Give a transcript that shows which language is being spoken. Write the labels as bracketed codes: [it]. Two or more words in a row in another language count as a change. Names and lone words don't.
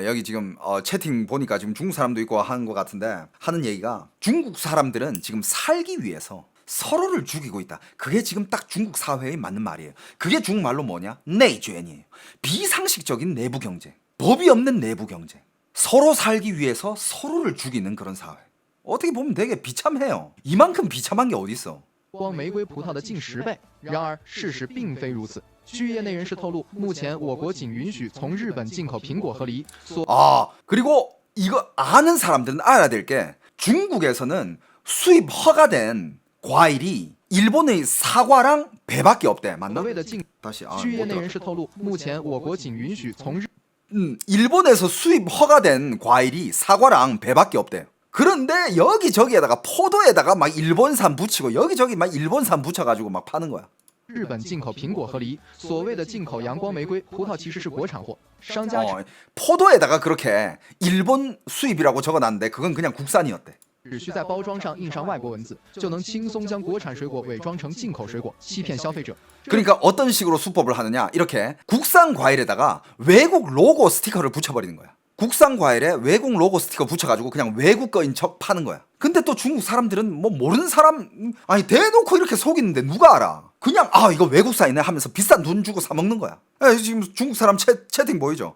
[ko] 여기 지금 채팅 보니까 지금 중국 사람도 있고 하는 것 같은데 하는 얘기가 중국 사람들은 지금 살기 위해서 서로를 죽이고 있다. 그게 지금 딱 중국 사회에 맞는 말이에요. 그게 중국말로 뭐냐? 내주엔이에요. 비상식적인 내부 경쟁. 법이 없는 내부 경쟁. 서로 살기 위해서 서로를 죽이는 그런 사회. 어떻게 보면 되게 비참해요. 이만큼 비참한 게 어딨어. [zh] 光玫瑰葡萄的近10倍。然而，事实并非如此。据业内人士透露，目前我国仅允许从日本进口苹果和梨。 [ko] 그리고 이거 아는 사람들은 알아야 될 게 중국에서는 수입 허가된 과일이 일본의 사과랑 배밖에 없대. 맞나? [zh] 所谓的进 [ko] 다시 [zh] 据业内人士透露，目前我国仅允许从日 [ko] 일본에서 수입 허가된 과일이 사과랑 배밖에 없대요. 그런데 여기저기에다가 포도에다가 막 일본산 붙이고 여기저기 막 일본산 붙여가지고 막 파는 거야. [zh] 日本进口苹果和梨。所谓的进口阳光玫瑰葡萄其实是国产货，商家 [ko] 포도에다가 그렇게 일본 수입이라고 적어놨는데 그건 그냥 국산이었대. [zh] 只需在包装上印上外国文字，就能轻松将国产水果伪装成进口水果，欺骗消费者。 [ko] 그러니까 어떤 식으로 수법을 하느냐, 이렇게 국산 과일에다가 외국 로고 스티커를 붙여버리는 거야. 국산 과일에 외국 로고 스티커 붙여가지고 그냥 외국 거인 척 파는 거야. 근데 또 중국 사람들은 뭐 모르는 사람 아니 대놓고 이렇게 속이는데 누가 알아? 그냥 이거 외국산이네 하면서 비싼 돈 주고 사 먹는 거야. 지금 중국 사람 채팅 보이죠?